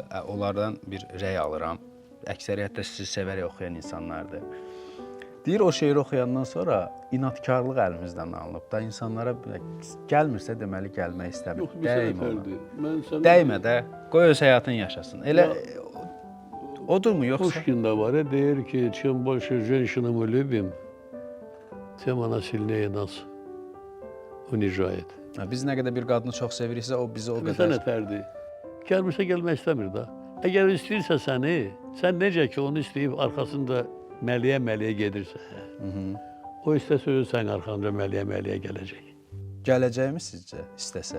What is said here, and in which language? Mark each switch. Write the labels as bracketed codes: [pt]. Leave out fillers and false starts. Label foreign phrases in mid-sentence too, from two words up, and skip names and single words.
[az] Onlardan bir rəy alıram. Əksəriyyət də sizi sevərək oxuyan insanlardır. Deyir, o şeiri oxuyandan sonra inadkarlıq əlimizdən alınıb da, insanlara gəlmirsə deməli gəlmək istəmir. Yox, bir sənə fərdi. Dəymə də, qoy öz həyatını yaşasın. Elə odurmu, yoxsa? Pushkin'da var ya, deyir ki, [ru] чем больше женщину мы любим, тем она сильнее нас унижает. [az] Biz nə qədər bir qadını çox seviriksə, o bizi o Bir qədər... sənə fərdi. Gəlmirsə gəlmək istəmir da. Əgər istəyirsə səni, sən necə ki onu istəyib arxasında məliyə gedirsə, o istəsə özü sən arxanca məliyə gələcək. Gələcəkmi sizcə, istəsə?